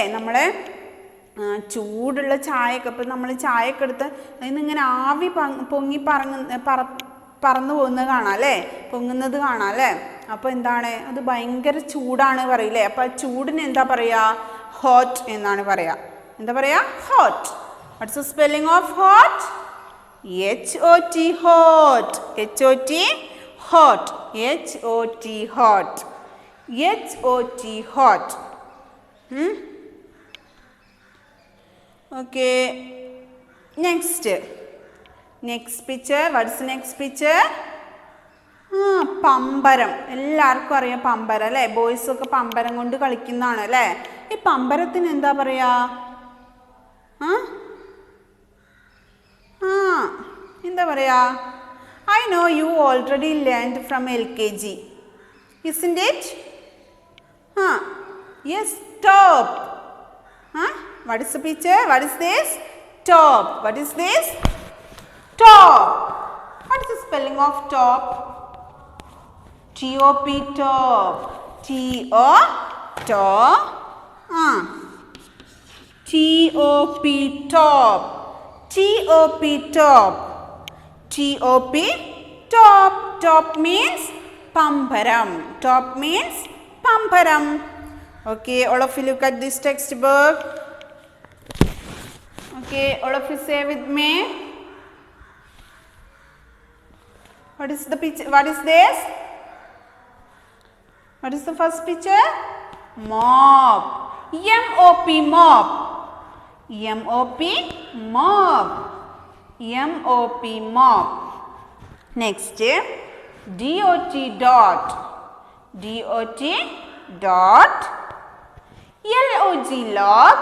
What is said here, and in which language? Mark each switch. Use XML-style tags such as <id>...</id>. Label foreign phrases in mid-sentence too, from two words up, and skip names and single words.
<ml>നമ്മൾ ചൂടുള്ള ചായയൊക്കെ ഇപ്പം നമ്മൾ ചായയൊക്കെ എടുത്ത് അതിൽ നിന്ന് ഇങ്ങനെ ആവി പൊങ്ങി പറന്നു പോകുന്നത് കാണാം അല്ലേ? പൊങ്ങുന്നത് കാണാം അല്ലേ? അപ്പോൾ എന്താണ്? അത് ഭയങ്കര ചൂടാണ് പറയില്ലേ? അപ്പോൾ ആ ചൂടിന് എന്താ പറയുക? ഹോട്ട് എന്നാണ് പറയുക. എന്താ പറയുക?</ml> <en>hot. what's the spelling of hot? H-O-T, hot. H-O-T, hot. H-O-T, hot. H-O-T, hot. Okay. Next picture. What is the next picture?</en> <ml>പമ്പരം. എല്ലാവർക്കും അറിയാം പമ്പരം അല്ലേ? ബോയ്സ് ഒക്കെ പമ്പരം കൊണ്ട് കളിക്കുന്നതാണ് അല്ലേ? ഈ പമ്പരത്തിന് എന്താ പറയാ? എന്താ പറയാ?</ml> <en>I know you already learned from LKG. Isn't it? Yes, top. What is the picture? What is this? Top. What is this? Top. What is the spelling of top? T-O-P, top. T-O, top. T-O-P, top. T-O-P, top. T-O-P, top. Top means pambaram. Top means pambaram. Okay, all of you look at this textbook. Okay, all of you say with me. What is the picture? What is this? What is the first picture? Mop. M-O-P, mop. M-O-P, mop. M-O-P, mop. Next, D-O-T, dot. D-O-T, dot. L-O-G, log.</en>